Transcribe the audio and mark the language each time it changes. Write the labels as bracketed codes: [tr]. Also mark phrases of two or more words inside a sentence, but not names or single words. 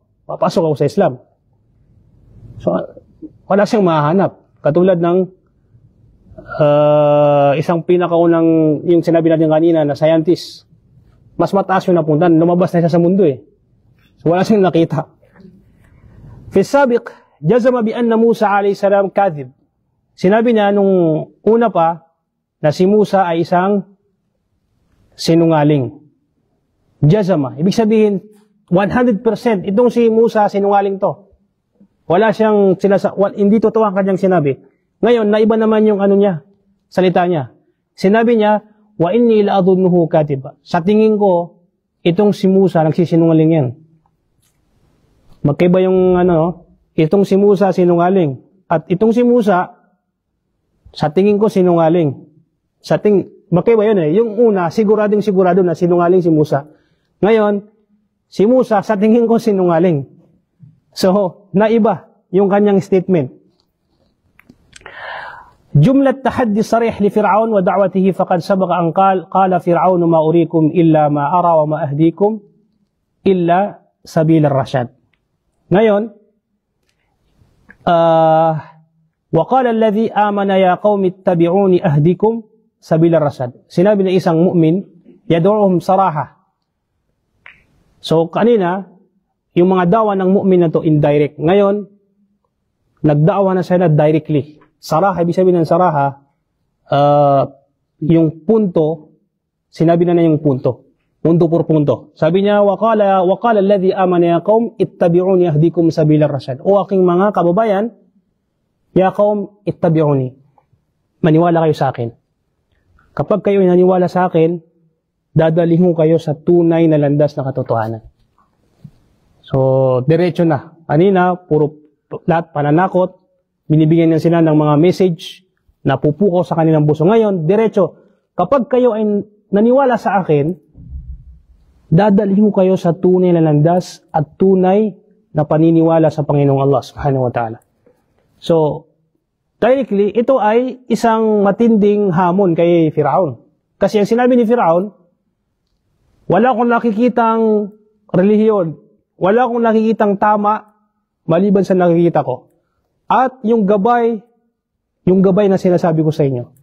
[tl] Papasok ako sa Islam. So, wala siyang mahanap. Katulad ng isang pinakaunang, yung sinabi natin kanina na scientist. Mas mataas yung napuntan. Lumabas na siya sa mundo eh. So, wala siyang nakita. [ar] في سابق، جزم بأن موسى عليه السلام كاذب. [tl] Sinabi niya nung una pa na si Musa ay isang sinungaling. Jazama. Ibig sabihin, 100% itong si Musa sinungaling to. Wala siyang hindi totoo ang kanyang sinabi. Ngayon, naiba naman yung salita niya. Sinabi niya, [ar] وإني لأظنه كاذبا. [tl] Sa tingin ko, itong si Musa nagsisinungaling yan. Magkaiba yung itong si Musa sinungaling. At itong si Musa, sa tingin ko sinungaling. Magkaiba yun eh. Yung una, siguradong sigurado na sinungaling si Musa. Ngayon, si Musa, sa tingin ko sinungaling. So, naiba yung kanyang statement. [ar] جملة تحدي صريح لفرعون ودعوته فقد سبق أن قال فرعون ما أريكم إلا ما أرى وما أهديكم إلا سبيل الرشاد. Ngayon, وقال الذي آمن يا قوم اتبعوني أهديكم سبيل الرشاد. [tl] Sinabi na isang mu'min, [ar] يدعوهم صراحة. [tl] So, kanina, yung mga dawa ng mu'min na to indirect. Ngayon, nagdawa na sila directly. Saraha, ibig sabihin ng saraha, yung punto, sinabi na yung punto. Punto por punto. Sabi niya, [ar] وقال الذي آمن يا قوم اتبعوني أهدكم سبيل الرشاد. [tl] O aking mga kababayan, [ar] يا قوم اتبعوني. [tl] Maniwala kayo sa akin. Kapag kayo naniwala sa akin, dadalhin ko kayo sa tunay na landas na katotohanan. So, diretso na. Kanina, puro lahat pananakot, binibigyan niya sila ng mga message na pupukaw sa kanilang puso. Ngayon, diretso, kapag kayo ay naniwala sa akin, dadalhin ko kayo sa tunay na landas at tunay na paniniwala sa Panginoong Allah [ar] سبحانه وتعالى. [tl] So, directly, ito ay isang matinding hamon kay Firaun. Kasi ang sinabi ni Firaun, wala akong nakikitang relihiyon, wala akong nakikitang tama, maliban sa nakikita ko. At yung gabay na sinasabi ko sa inyo.